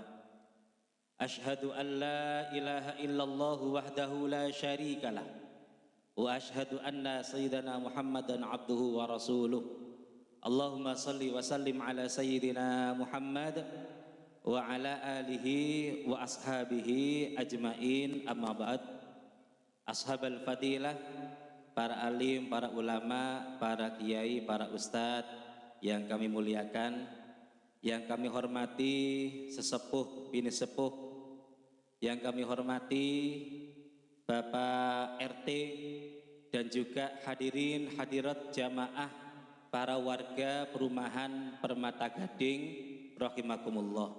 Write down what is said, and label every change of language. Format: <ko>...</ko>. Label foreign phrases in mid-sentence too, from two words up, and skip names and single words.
<ar>أشهد أن لا إله إلا الله وحده لا شريك له. وأشهد أن سيدنا محمدا عبده ورسوله. اللهم صل وسلم على سيدنا محمد وعلى آله وأصحابه أجمعين أما بعد. أصحاب الفضيلة,</ar> <id>para alim, para ulama, para kiai, para ustadz yang kami muliakan, yang kami hormati sesepuh bini sepuh, yang kami hormati Bapak RT dan juga hadirin hadirat jamaah para warga perumahan Permata Gading rahimakumullah.</id>